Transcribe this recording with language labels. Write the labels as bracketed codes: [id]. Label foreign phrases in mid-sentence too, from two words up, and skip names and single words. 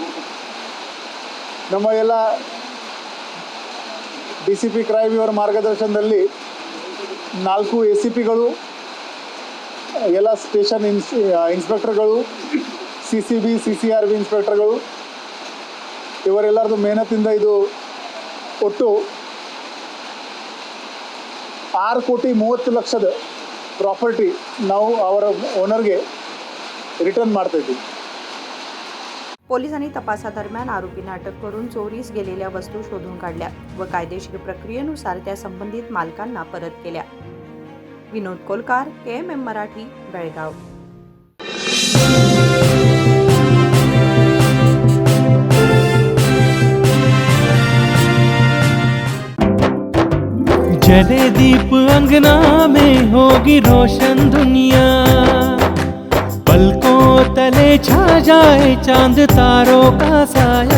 [kn] ನಮ್ಮ ಎಲ್ಲ DCP ಕ್ರೈಮ್ ಇವರ ಮಾರ್ಗದರ್ಶನದಲ್ಲಿ 4 ACPಗಳು, ಎಲ್ಲ ಸ್ಟೇಷನ್ ಇನ್ಸ್ಪೆಕ್ಟರ್ಗಳು, CCB, CCRB ಇನ್ಸ್ಪೆಕ್ಟರ್ಗಳು ಇವರೆಲ್ಲರದು ಮೆಹನತಿಂದ ಇದು ಒಟ್ಟು 6,30,00,000 प्रॉपर्टी ನಾವು ಅವರ ಓನರ್ಗೆ रिटर्न ಮಾಡ್ತಾ ಇದ್ದೀವಿ. [mr] पोलिसांनी तपासादरम्यान आरोपींना अटक करून चोरीस गेलेल्या वस्तू शोधून काढल्या व कायदेशीर प्रक्रियेनुसार त्या संबंधित मालकांना परत केल्या. विनोद कोलकार, KMM मराठी, बेळगाव. [hi] जले दीप अंगना में होगी रोशन दुनिया, पलकों तले छा जाए चांद तारों का साया,